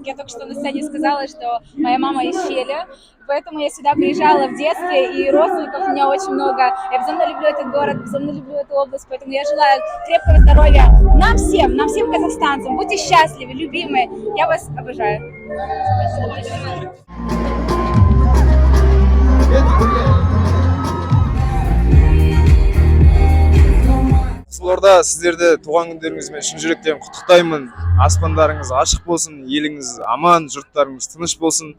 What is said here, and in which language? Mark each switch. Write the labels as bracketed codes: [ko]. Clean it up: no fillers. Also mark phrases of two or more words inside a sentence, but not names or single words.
[ru] Я только что на сцене сказала, что моя мама из Щели. Поэтому я сюда приезжала в детстве, и родственников у меня очень много. Я безумно люблю этот город, безумно люблю эту область. Поэтому я желаю крепкого здоровья нам всем казахстанцам. Будьте счастливы, любимые. Я вас обожаю. [kk] Қызылорда, сіздерді туған күндеріңізбен шын жүректен құттықтаймын. Аспандарыңыз ашық болсын, еліңіз аман, жұрттарыңыз тыныш болсын.